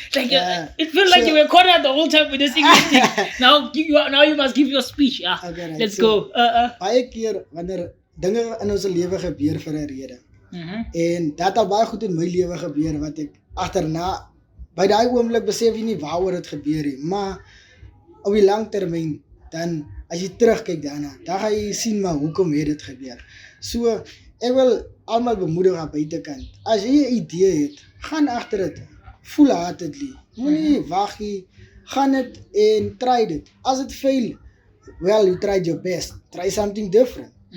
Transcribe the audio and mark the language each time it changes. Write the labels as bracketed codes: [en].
[en] Like it feels like you were cornered the whole time with this English thing. Now you must give your speech. Yeah. Okay, right. Let's go. [af] Baie keer wanneer dinge in ons lewe gebeur vir 'n rede. En dat al baie goed in my lewe gebeur wat ek agterna by daai oomblik besef jy nie waaroor dit gebeur nie, maar op die lang termyn dan as jy terugkyk daarna, dan gaan jy sien maar hoekom het dit gebeur. So ek wil almal bemoedig aan buitekant. As jy 'n idee het, gaan agter dit. Voel hardly. Moenie wag nie. Gaan dit en try dit. [en] As it fail, well, you tried your best. Try something different.